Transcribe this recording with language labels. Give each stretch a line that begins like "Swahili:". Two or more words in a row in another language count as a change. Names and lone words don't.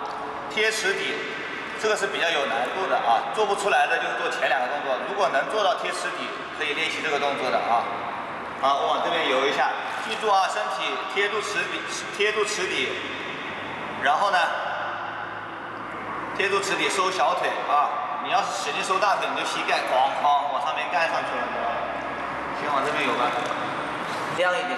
Chinese: 貼池底，這個是比較有難度的啊，做不出來的就是做前兩個動作。如果能做到貼池底，可以練習這個動作的啊。好，我往這邊游一下，記住啊，身體貼住池底，然後呢？貼住池底收小腿啊！你要是使勁收大腿，你就膝蓋哐哐往上面幹上去了。先往這邊游吧，這樣一點。